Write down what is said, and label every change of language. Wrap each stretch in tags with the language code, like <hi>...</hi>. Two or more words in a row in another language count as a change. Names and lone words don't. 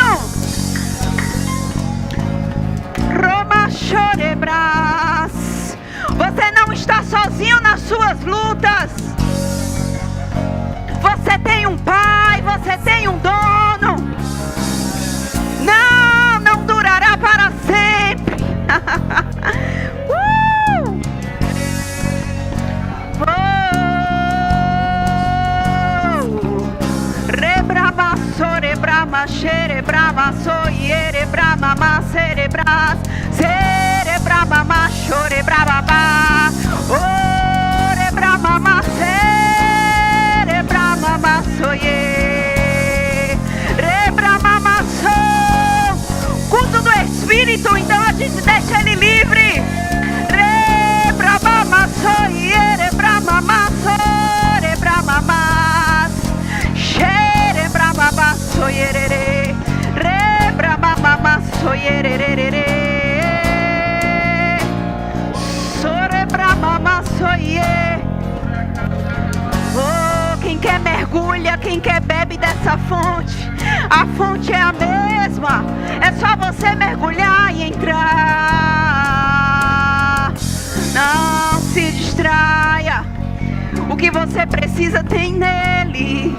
<pt>Roma chorebras. Você não está sozinho nas suas lutas. Você tem um pai, você tem um dono. Não durará para sempre. Rebrama sorebrama xerebrama soierebrama ma cerebras cerebrama ma chorebrama orebrama ma cerebrama ma soie rebrama ma so. Culto do Espírito, então a gente deixa ele livre. Rebrama ma soierebrama ma sorebrama ma xerebrama ma soierere rebrama ma soierere sorebrama ma soie. Oh, quem quer mergulha, quem quer bebe dessa fonte. A fonte é a mesma. É só você mergulhar e entrar. Não se distraia. O que você precisa tem nele.</pt>